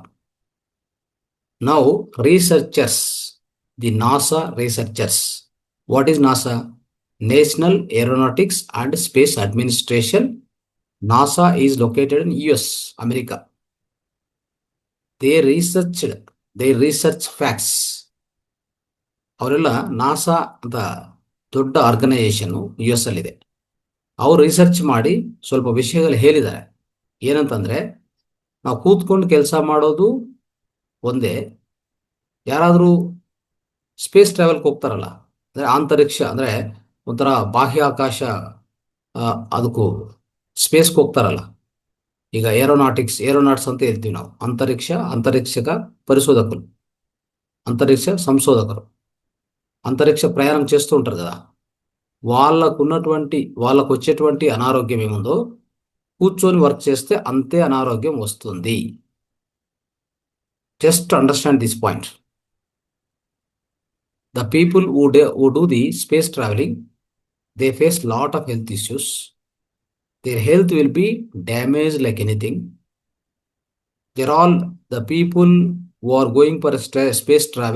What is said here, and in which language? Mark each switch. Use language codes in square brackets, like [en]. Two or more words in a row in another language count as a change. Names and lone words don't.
[en] Now, researchers, the NASA researchers. What is NASA? National Aeronautics and Space Administration. NASA is located in US, America. They research facts. [kn] ಅವರೆಲ್ಲ ನಾಸಾ ಅಂತ ದೊಡ್ಡ ಆರ್ಗನೈಸೇಷನ್ನು US ಅಲ್ಲಿದೆ. ಅವರು ರಿಸರ್ಚ್ ಮಾಡಿ ಸ್ವಲ್ಪ ವಿಷಯಗಳು ಹೇಳಿದ್ದಾರೆ. ಏನಂತಂದ್ರೆ, ನಾವು ಕೂತ್ಕೊಂಡು ಕೆಲಸ ಮಾಡೋದು ಒಂದೇ. ಯಾರಾದರೂ [en] space travel [kn] ಹೋಗ್ತಾರಲ್ಲ, ಅಂದರೆ ಅಂತರಿಕ್ಷ, ಅಂದರೆ ಒಂಥರ ಬಾಹ್ಯಾಕಾಶ, ಅದಕ್ಕೂ ಸ್ಪೇಸ್ಗೆ ಹೋಗ್ತಾರಲ್ಲ. ಈಗ ಏರೋನಾಟ್ಸ್ ಅಂತ ಹೇಳ್ತೀವಿ ನಾವು. [te] అంతరిక్ష పరిశోధకులు, అంతరిక్ష సంశోధకులు, అంతరిక్ష ప్రయాణం చేస్తూ ఉంటారు కదా. వాళ్ళకు వచ్చేటువంటి అనారోగ్యం ఏముందో కూర్చొని వర్క్ చేస్తే అంతే అనారోగ్యం వస్తుంది. [en] just understand this point. The people who do the space traveling, they face lot of health issues. Their health will be damaged like anything. They're all the people who are going for space travel.